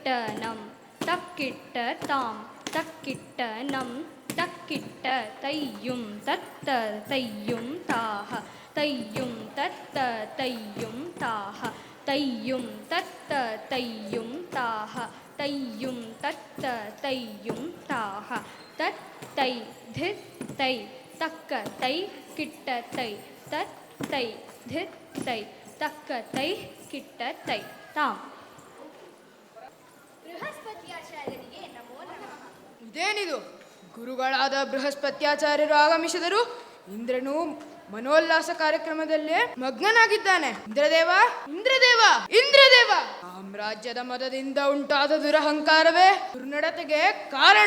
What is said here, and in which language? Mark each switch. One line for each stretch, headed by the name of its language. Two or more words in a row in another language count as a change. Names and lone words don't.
Kannada: ನಂ ತಕ್ಕಿಟ್ಟ ತಾಂ ತಕ್ಕಿಟ್ಟ ನಂ ತಕ್ಕಿಟ್ಟ ತಯ್ಯುಂ ತತ್ತ ತಯ್ಯುಂ ತಾಹ ತಯ್ಯುಂ ತತ್ತ ತಯ್ಯುಂ ತಾಹ ತಯ್ಯುಂ ತತ್ತ ತಯ್ಯುಂ ತಾಹ ತಯ್ಯುಂ ತತ್ತ ತಯ್ಯುಂ ತಾಹ ತತ್ ತೈ ಧಿತ್ ತೈ ತಕ್ಕ ತೈ ಕಿಟ್ಟ ತೈ ತತ್ ತೈ ಧಿತ್ ತೈ ತಕ್ಕ ತೈ ಕಿಟ್ಟ ತೈ ತಾಂ. ಬೃಹಸ್ಪತ್ಯಾಚಾರ್ಯರಿಗೆ ನಮೋ ನಮಃ. ಇದೇನಿದು? ಗುರುಗಳಾದ ಬೃಹಸ್ಪತ್ಯಾಚಾರ್ಯರು ಆಗಮಿಸಿದರು. ಇಂದ್ರನು ಮನೋಲ್ಲಾಸ ಕಾರ್ಯಕ್ರಮದಲ್ಲೇ ಮಗ್ನನಾಗಿದ್ದಾನೆ. ಇಂದ್ರದೇವ, ಇಂದ್ರದೇವ, ಇಂದ್ರದೇವ! ಸಾಮ್ರಾಜ್ಯದ ಮದದಿಂದ ಉಂಟಾದ ದುರಹಂಕಾರವೇ ದುರ್ನಡತೆಗೆ ಕಾರಣ.